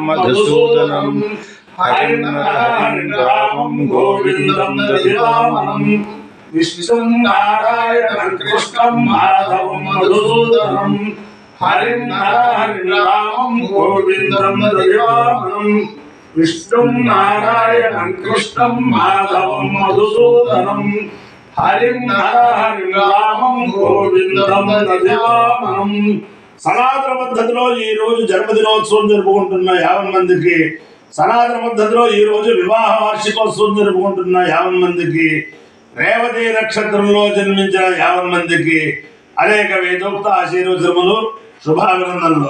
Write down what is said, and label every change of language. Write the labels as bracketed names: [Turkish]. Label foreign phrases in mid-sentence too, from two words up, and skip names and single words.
[Sanskrit] मधुसूदनं हरिं रामं गोविंदं दधिवामनं विष्णुं नारायणं कृष्णं माधवं मधुसूदनं हरिं रामं गोविंदं दधिवामनं विष्णुं नारायणं कृष्णं माधवं मधुसूदनं हरिं रामं गोविंदं दधिवामनं [Telugu] సనాతన పద్ధతిలో ఈ రోజు జన్మదినోత్సవం జరుపుకుంటున్న 50 మందికి, సనాతన పద్ధతిలో ఈ రోజు వివాహ వార్షికోత్సవం జరుపుకుంటున్న 50 మందికి, రేవతి నక్షత్రంలో జన్మించిన 50 మందికి అనేక వేదోక్త ఆశీర్వచనములు, శుభాభినందనలు.